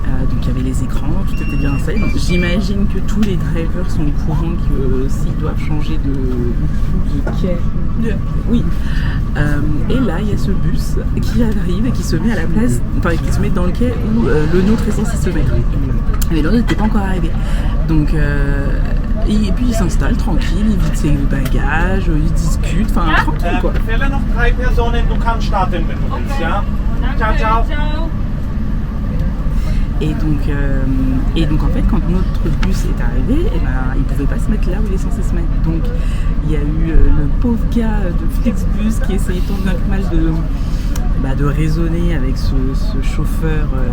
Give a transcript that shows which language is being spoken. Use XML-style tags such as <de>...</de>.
<fr>Donc il y avait les écrans, tout était bien installé. Donc j'imagine que tous les drivers sont au courant que s'ils doivent changer de quai, oui. Et là, il y a ce bus qui arrive et qui se met à la place, enfin qui se met dans le quai où le nôtre est censé se mettre. Mais l'autre n'était pas encore arrivé. Donc Et puis il s'installe tranquille, il vide ses bagages, il discute, enfin tranquille quoi.</fr> <de>Fälle noch 3 Personen, du kannst starten, wenn du willst, ja?</de> <it>Ciao, ciao.</it> <fr>Et donc en fait quand notre bus est arrivé, eh ben, il pouvait pas se mettre là où il est censé se mettre. Donc il y a eu le pauvre gars de Flixbus qui essayait tant bien que mal de raisonner avec ce chauffeur.</fr>